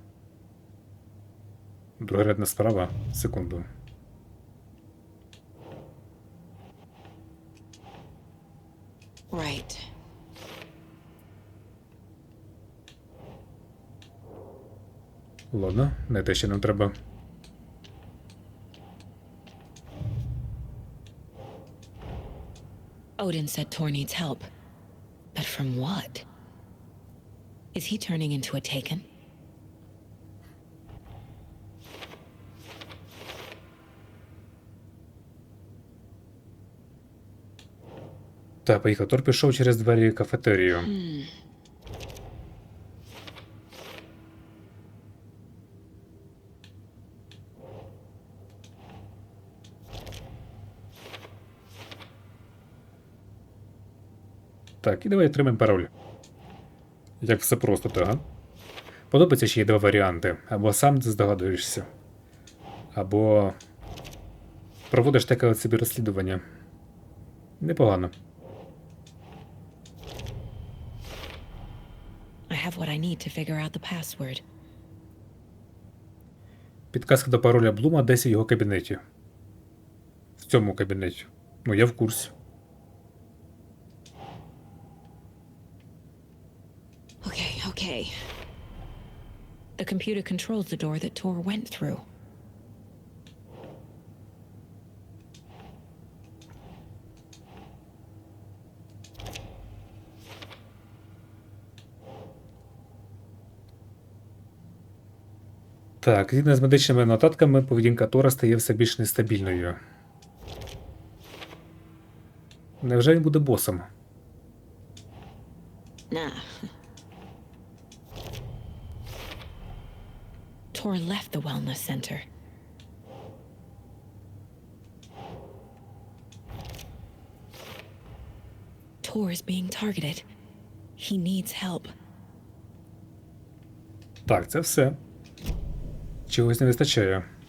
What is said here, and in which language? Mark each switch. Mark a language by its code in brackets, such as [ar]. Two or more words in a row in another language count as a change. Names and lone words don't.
[uk] Другорядна справа. Секунду. [en] Right. [uk] Ладно, не те, що нам треба. [en] Odin said Tor needs help. But from what? Is he turning into a Taken? [uk] Та, поїхав. Тор пішов через двері кафетерію. Так, і давай отримаємо пароль. Як все просто, так? Подобається ще є два варіанти. Або сам здогадуєшся, або проводиш таке от собі розслідування. Непогано. [en] I have what I need to figure out the password. [uk] Підказка до пароля Блума десь у його кабінеті. В цьому кабінеті. Ну, я в курсі. [en] Okay. The computer controls the door that Tor went through. [uk] Так, згідно з медичними нотатками, поведінка Тора стає все більш нестабільною. Невже він буде босом? [en] Nah. Tor left the wellness center. Tor is being targeted. He needs help. [uk] Так, це все. Чогось не вистачає.